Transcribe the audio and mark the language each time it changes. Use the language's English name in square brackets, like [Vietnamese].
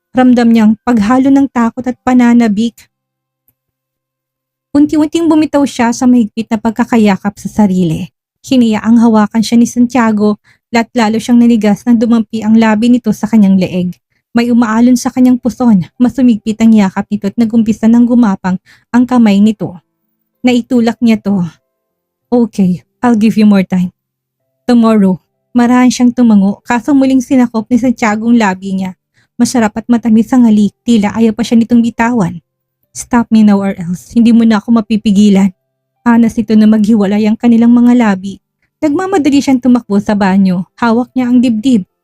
[Filipino] Ramdam niyang paghalo ng takot at pananabik. Unti-unting bumitaw siya sa mahigpit na pagkakayakap sa sarili. Hiniyaang hawakan siya ni Santiago, lalo siyang nanigas nang dumampi ang labi nito sa kanyang leeg. May umaalon sa kanyang puson, mas sumigpit ang yakap nito at nagumpisa ng gumapang ang kamay nito. Naitulak niya to. [English] "Okay, I'll give you more time." "Tomorrow." [Filipino] Marahan siyang tumango, kaso muling sinakop ni Santiago ang labi niya. Masarap at matamis ang halik, tila ayaw pa siya nitong bitawan. [English] "Stop me now or else, [Filipino] hindi mo na ako mapipigilan." Anas ito na maghiwalay ang kanilang mga labi. Nagmamadali siyang tumakbo sa banyo. Hawak niya ang dibdib.